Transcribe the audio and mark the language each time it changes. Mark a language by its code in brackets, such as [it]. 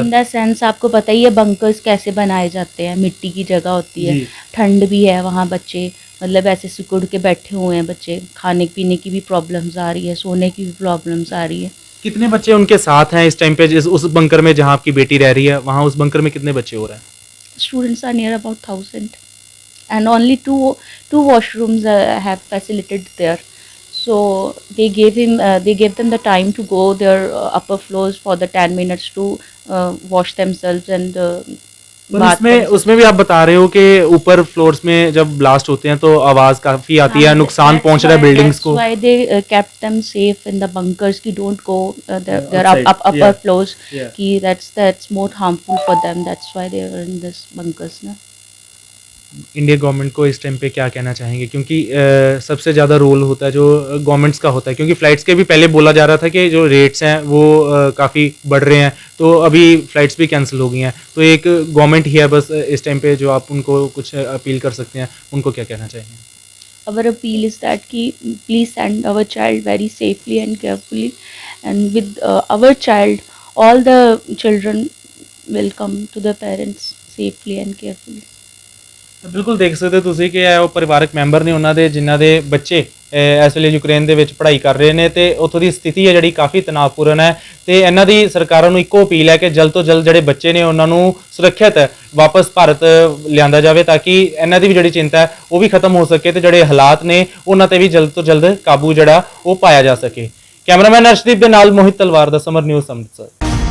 [hi] In the sense आपको पता ही है बंकर्स कैसे बनाए जाते हैं, मिट्टी की जगह होती है, ठंड भी है वहाँ, बच्चे मतलब ऐसे सिकुड़ के बैठे हुए हैं, बच्चे खाने पीने की भी प्रॉब्लम्स आ रही है, सोने की भी प्रॉब्लम्स आ रही है। कितने बच्चे उनके साथ हैं इस टाइम पे, उस बंकर में जहाँ आपकी बेटी रह रही है, वहाँ उस बंकर में कितने बच्चे हो रहे हैं? [en] Students are near about 1000 and only two washrooms have facilitated there. So they gave them the time to go their upper floors for the 10 minutes to wash themselves and [hi] पर उसमें भी आप बता रहे हो कि ऊपर फ्लोर्स में जब ब्लास्ट होते हैं तो आवाज काफी आती है, नुकसान पहुंच रहा है बिल्डिंग्स को। [en] That's why they kept them safe in the bunkers कि don't go their upper floors, कि that's more harmful for them, that's why they are in this bunkers ना। [hi] इंडियन गवर्नमेंट को इस टाइम पे क्या कहना चाहेंगे, क्योंकि सबसे ज़्यादा रोल होता है जो गवर्नमेंट्स का होता है, क्योंकि फ़्लाइट्स के भी पहले बोला जा रहा था कि जो रेट्स हैं वो काफ़ी बढ़ रहे हैं, तो अभी फ़्लाइट्स भी कैंसिल हो गई हैं, तो एक गवर्नमेंट ही है बस इस टाइम पे जो आप उनको कुछ अपील कर सकते हैं, उनको क्या कहना चाहेंगे? [en] Our appeal is that कि please send our child very safely and carefully, and with our child all the children will come to the parents safely and carefully. [pa] ਤਾਂ ਬਿਲਕੁਲ ਦੇਖ ਸਕਦੇ ਹੋ ਤੁਸੀਂ ਕਿ ਇਹ ਉਹ ਪਰਿਵਾਰਕ ਮੈਂਬਰ ਨੇ ਉਹਨਾਂ ਦੇ ਜਿਨ੍ਹਾਂ ਦੇ ਬੱਚੇ ਇਸ ਵੇਲੇ ਯੂਕਰੇਨ ਦੇ ਵਿੱਚ ਪੜ੍ਹਾਈ ਕਰ ਰਹੇ ਨੇ ਤੇ ਉੱਥੋਂ ਦੀ ਸਥਿਤੀ ਹੈ ਜਿਹੜੀ ਕਾਫੀ ਤਣਾਅਪੂਰਨ ਹੈ ਤੇ ਇਹਨਾਂ ਦੀ ਸਰਕਾਰਾਂ ਨੂੰ ਇੱਕੋ ਅਪੀਲ ਹੈ ਕਿ ਜਲਦ ਤੋਂ ਜਲਦ ਜਿਹੜੇ ਬੱਚੇ ਨੇ ਉਹਨਾਂ ਨੂੰ ਸੁਰੱਖਿਅਤ ਵਾਪਸ ਭਾਰਤ ਲਿਆਂਦਾ ਜਾਵੇ ਤਾਂ ਕਿ ਇਹਨਾਂ ਦੀ ਵੀ ਜਿਹੜੀ ਚਿੰਤਾ ਹੈ ਉਹ ਵੀ ਖਤਮ ਹੋ ਸਕੇ ਤੇ ਜਿਹੜੇ ਹਾਲਾਤ ਨੇ ਉਹਨਾਂ ਤੇ ਵੀ ਜਲਦ ਤੋਂ ਜਲਦ ਕਾਬੂ ਜਿਹੜਾ ਉਹ ਪਾਇਆ ਜਾ ਸਕੇ। ਕੈਮਰਾਮੈਨ ਅਰਸ਼ਦੀਪ ਦੇ ਨਾਲ ਮੋਹਿਤ ਤਲਵਾਰ ਦਾ ਸਮਰ ਨਿਊਜ਼ ਅੰਮ੍ਰਿਤਸਰ।